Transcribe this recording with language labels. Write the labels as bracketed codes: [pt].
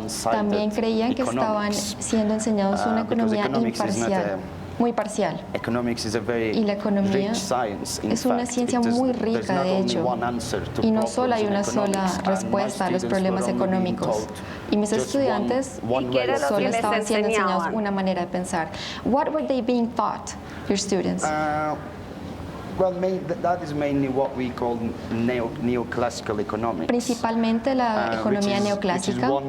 [es] También creían que estaban siendo enseñados una economía imparcial, muy parcial. Y la economía es una ciencia muy rica, de hecho, y no solo hay una sola respuesta a los problemas económicos. Y mis estudiantes solo estaban siendo enseñados una manera de pensar. [en] What were they being taught, your students? Well, that is mainly what we call neoclassical economics. [es] Principalmente la economía neoclásica,